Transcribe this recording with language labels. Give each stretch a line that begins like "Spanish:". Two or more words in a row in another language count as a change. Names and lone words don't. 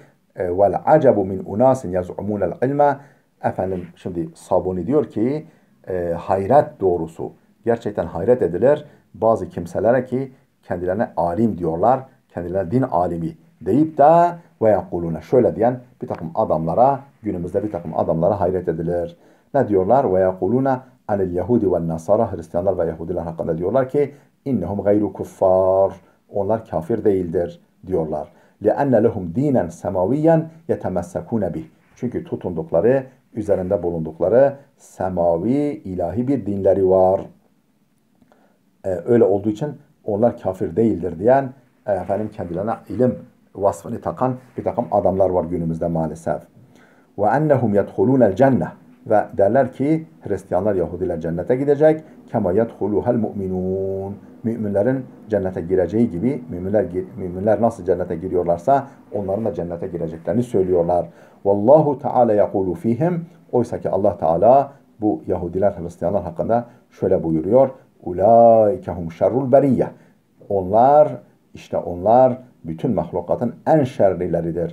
Arabic: والعجب من أناس يزعمون العلم,
Turkish: şimdi Sabuni diyor ki hayret doğrusu, gerçekten hayret edilir bazı kimselere ki kendilerine alim diyorlar, kendilerine din alimi deyip de
Arabic: ويقولون,
Turkish: şöyle diyen bir takım adamlara, günümüzde bir takım adamlara hayret edilir. Ne diyorlar?
Arabic: ويقولون عن اليهود والنصارى,
Turkish: Hristiyanlar ve Yahudiler hakkında diyorlar ki
Arabic: إنهم غير كفار,
Turkish: onlar kafir değildir diyorlar.
Arabic: لِأَنَّ لَهُمْ دِينًا سَمَاوِيًّا يَتَمَسَّكُونَ بِهِ,
Turkish: çünkü tutundukları, üzerinde bulundukları semavi, ilahi bir dinleri var. Öyle olduğu için onlar kafir değildir diyen, kendilerine ilim vasfını takan bir takım adamlar var günümüzde maalesef.
Arabic: وَاَنَّهُمْ يَدْخُلُونَ الْجَنَّةِ,
Turkish: ve derler ki Hristiyanlar, Yahudiler cennete gidecek.
Arabic: كَمَا يَدْخُلُهَا الْمُؤْمِنُونَ,
Turkish: müminlerin cennete gireceği gibi, müminler nasıl cennete giriyorlarsa onların da cennete gireceklerini söylüyorlar.
Arabic: والله تعالى يقول فيهم,
Turkish: oysa ki Allah Teala bu Yahudiler, Hristiyanlar hakkında şöyle buyuruyor:
Arabic: أولئك هم شر البرية,
Turkish: onlar bütün mahlukatın en şerlileridir.